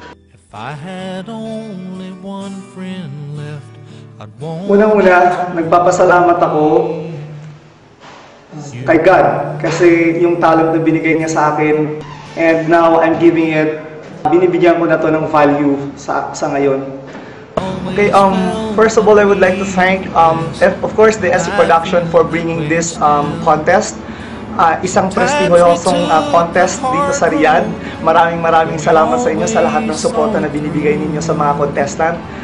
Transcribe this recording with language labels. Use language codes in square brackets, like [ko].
[en] If I had only one friend left, I'd want. [tl] Unang-una, nagpapasalamat ako kay God kasi yung talent na binigay niya sa akin, [en] and now I'm giving it, [tl] binibigyan ko na to ng value sa ngayon. [en] Okay, first of all, I would like to thank, of course, the SC Production for bringing this contest. [tl] Isang prestihosong contest dito sa Riyadh. Maraming salamat sa inyo sa lahat ng suporta na binibigay ninyo sa mga contestant.